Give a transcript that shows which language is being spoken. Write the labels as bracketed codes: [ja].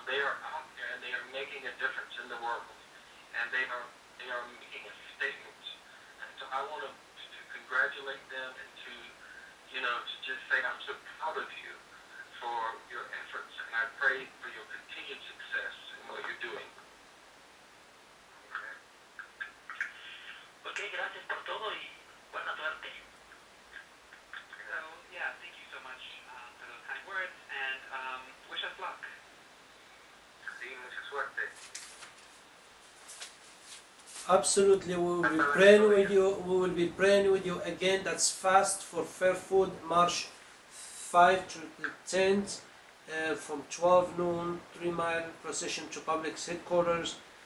[en] They are out there and they are making a difference in the world, and they are making a statement. And so I want to congratulate them and to just say I'm so proud of you for your efforts, and I pray for your continued success in what you're doing. [es] Ok, gracias por todo y buena suerte. [en] So, yeah, thank you so much for those kind words, and wish us luck. [es] Sí, mucha suerte. [en] Absolutely, we will be praying with you. We will be praying with you again. That's Fast for Fair Food, March 5 to the 10th, from 12 noon, 3-mile procession to Publix headquarters.